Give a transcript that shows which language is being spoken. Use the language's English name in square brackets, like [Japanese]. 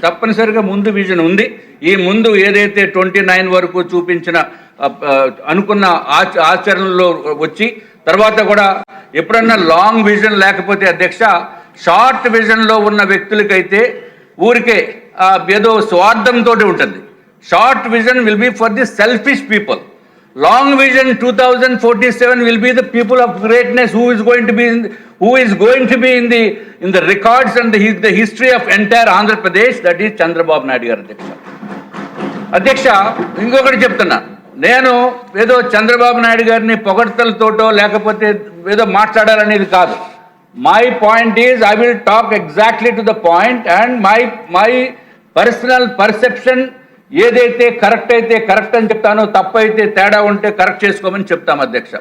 [Telugu] తప్పనిసరిగా ముందు విజన్ ఉంది. ఈ ముందు ఏదైతే 29 వరకు చూపించిన అనుకున్న ఆచరణలో వచ్చి తర్వాత కూడా ఎప్పుడన్నా లాంగ్ విజన్ లేకపోతే అధ్యక్ష షార్ట్ విజన్లో ఉన్న వ్యక్తులకైతే ఊరికే ఏదో స్వార్థంతో ఉంటుంది. [English] Short vision will be for the selfish people. Long vision 2047 will be the people of greatness who is going to be in the records and the history of entire Andhra Pradesh. That is Chandrababu Naidu garu అధ్యక్ష. [Telugu] ఇంకొకటి చెప్తున్నా, నేను ఏదో చంద్రబాబు నాయుడు గారిని పొగడ్తలతోటో లేకపోతే ఏదో మాట్లాడాలనేది కాదు. [English] my point is I will talk exactly to the point and my personal perception [Telugu] ఏదైతే కరెక్ట్ అయితే కరెక్ట్ అని చెప్తానో, తప్పైతే తేడా ఉంటే కరెక్ట్ చేసుకోమని చెప్తాం అధ్యక్ష.